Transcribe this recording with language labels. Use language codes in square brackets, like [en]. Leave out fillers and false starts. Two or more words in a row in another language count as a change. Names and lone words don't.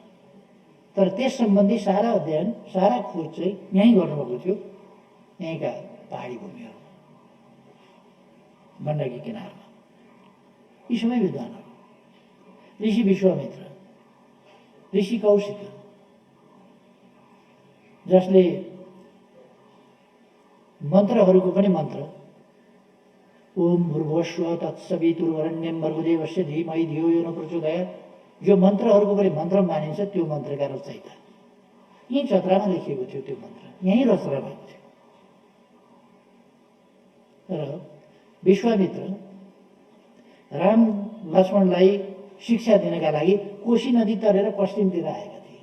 [ne] तर त्यस सम्बन्धी सारा अध्ययन, सारा खोज चाहिँ यहीँ गर्नुभएको थियो, यहीँका पहाडी भूमिहरू, गण्डकी किनारमा। यी सबै विद्वानहरू, ऋषि विश्वामित्र, ऋषि कौशिक, जसले मन्त्रहरूको पनि मन्त्र [sa] ओम भूर्भुवस्व तत्सवितुर्वरेण्यं भर्गोदेवस्य धीमहि धियो यो न प्रचोदयात्, [ne] जो मन्त्रहरूको पनि मन्त्र मानिन्छ, त्यो मन्त्रका रचयिता यहीँ चत्रामा लेखिएको थियो। त्यो मन्त्र यहीँ रचना भएको थियो। र विश्वामित्र राम लक्ष्मणलाई शिक्षा दिनका लागि कोशी नदी तरेर पश्चिमतिर आएका थिए।